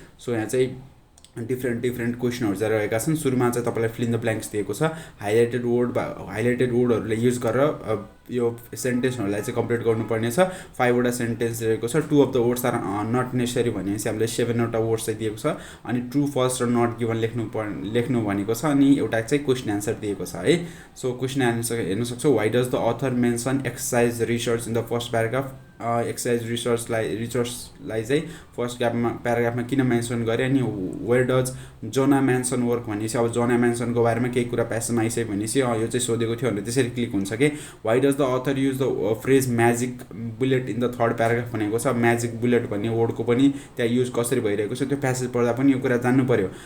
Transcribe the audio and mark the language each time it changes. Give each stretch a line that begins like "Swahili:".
Nepali: So यहाँ चाहिँ different क्वेशनहरु चाहिँ रहेका छन्। सुरुमा चाहिँ तपाईलाई फिल इन द ब्ल्याङ्क्स दिएको छ। हाइलाइटेड वर्डहरुले युज गरेर यो सेन्टेन्सहरुलाई चाहिँ कम्प्लिट गर्नुपर्ने छ। 5 वटा सेन्टेन्स रहेको छ।
English: 2 of the words are not necessary
Nepali: भनेपछि हामीले 7 वटा वर्ड्स चाहिँ दिएको छ। अनि ट्रू फल्स र नट गिवन लेख्नु भनेको छ। अनि एउटा चाहिँ क्वेशन आन्सर दिएको छ है। सो क्वेशन आन्सर हेर्न सक्छौ।
English: Why does the author mention exercise research in the first paragraph.
Nepali: Exercise रिसर्चलाई चाहिँ फर्स्ट प्याराग्राफमा किन मेन्सन गरे। अनि
English: where does Jona mention work
Nepali: भनेपछि अब जोना मेन्सनको बारेमा केही कुरा प्यासेजमा आइसक्यो भनेपछि यो चाहिँ सोधेको थियो भनेर त्यसरी क्लिक हुन्छ के।
English: why does the author use the phrase magic bullet in the third paragraph
Nepali: भनेको छ। म्याजिक बुलेट भन्ने वर्डको पनि त्यहाँ युज कसरी भइरहेको छ त्यो प्यासेज पढ्दा पनि यो कुरा जान्नु पर्यो।